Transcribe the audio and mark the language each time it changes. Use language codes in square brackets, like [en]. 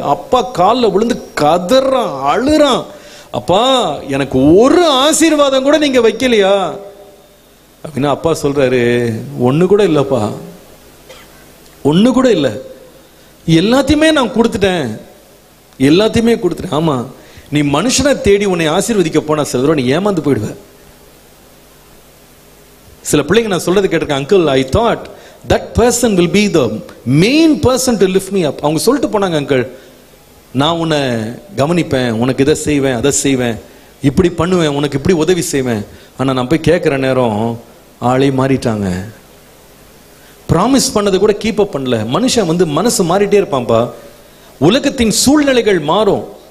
[ta] அப்பா காலில் விழுந்து கதறான், அழுறான். அப்பா எனக்கு ஒரு ஆசீர்வாதம் கூட நீங்க வைக்கலையா அப்படின்னா, அப்பா சொல்றாரு, ஒண்ணு கூட இல்லப்பா, ஒண்ணு கூட இல்ல, எல்லாத்தையுமே நான் கொடுத்துட்டேன், எல்லாத்தையுமே கொடுத்துட்டேன். ஆமா, நீ மனுஷனை தேடி உன்னை ஆசீர்வதிக்க போனா சில தடவை நீ ஏமாந்து போயிடுவ. சில பிள்ளைங்க நான் சொல்றது கேட்டிருக்கேன், [en] Uncle I thought that person will be the main person to lift me up. [ta] அவங்க சொல்லிட்டு போனாங்க, அங்கிள் நான் உன்னை கவனிப்பேன், உனக்கு இதை செய்வேன், அதை செய்வேன், இப்படி பண்ணுவேன், உனக்கு இப்படி உதவி செய்வேன். ஆனா நான் போய் கேட்கிற நேரம் ஆளே மாறிட்டாங்க. ப்ராமிஸ் பண்ணது கூட கீப் அப் பண்ணல. மனுஷன் மனசு மாறிட்டே இருப்பான்பா. உலகத்தின் சூழ்நிலைகள் மாறும்.